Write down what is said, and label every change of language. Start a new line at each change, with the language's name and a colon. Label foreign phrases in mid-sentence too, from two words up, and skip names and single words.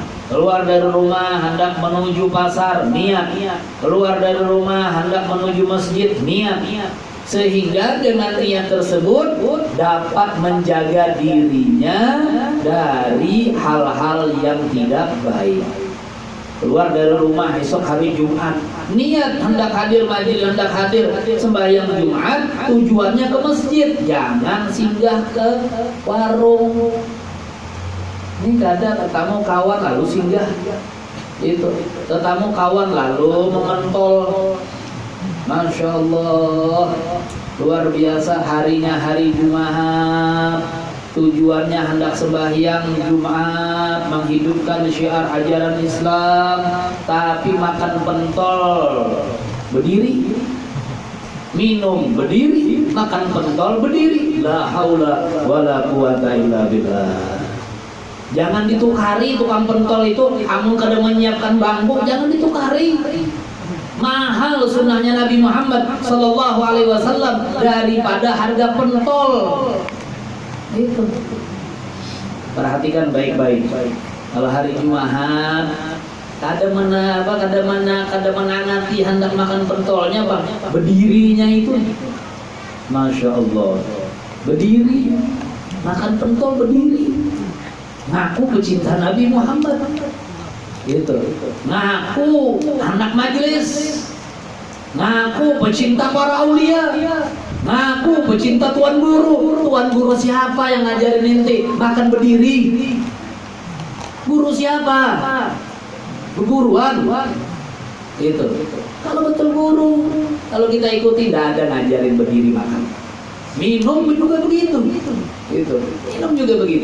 Indonesian: Keluar dari rumah hendak menuju pasar, niat. Keluar dari rumah hendak menuju masjid, niat. Sehingga dengan niat tersebut dapat menjaga dirinya dari hal-hal yang tidak baik. Keluar dari rumah esok hari Jumat, niat hendak hadir majelis, hendak hadir sembahyang Jumat, tujuannya ke masjid, jangan singgah ke warung. Ini kadang ketemu kawan lalu singgah, itu ketemu kawan lalu mengetol.
Arabic: ما شاء الله,
Indonesian: luar biasa. Harinya hari Jumat, tujuannya hendak sembahyang Jumat, menghidupkan syiar ajaran Islam, tapi makan pentol berdiri, minum berdiri, makan pentol berdiri.
Arabic: لا حول ولا قوة إلا بالله.
Indonesian: Jangan ditukari tukang pentol itu,
Banjar: amun kada
Indonesian: menyiapkan bangku, jangan ditukari. Mahal sunnahnya Nabi Muhammad
Arabic: صلى الله عليه وسلم
Indonesian: daripada harga pentol. Itu. Perhatikan baik-baik. Kalau hari Jumat,
Banjar: kada menangati
Indonesian: hendak makan pentolnya, bang. Berdirinya itu,
Arabic: ما شاء الله,
Indonesian: berdiri, makan pentol berdiri. Ngaku pecinta Nabi Muhammad, gitu. Ngaku anak majelis, ngaku pecinta para aulia, ngaku pecinta tuan guru. Tuan guru siapa yang ngajarin ente makan berdiri? Guru siapa? Guruan, gitu. Kalau betul guru, kalau kita ikuti, tidak ada ngajarin berdiri makan. Minum juga begitu, gitu. Minum juga begitu.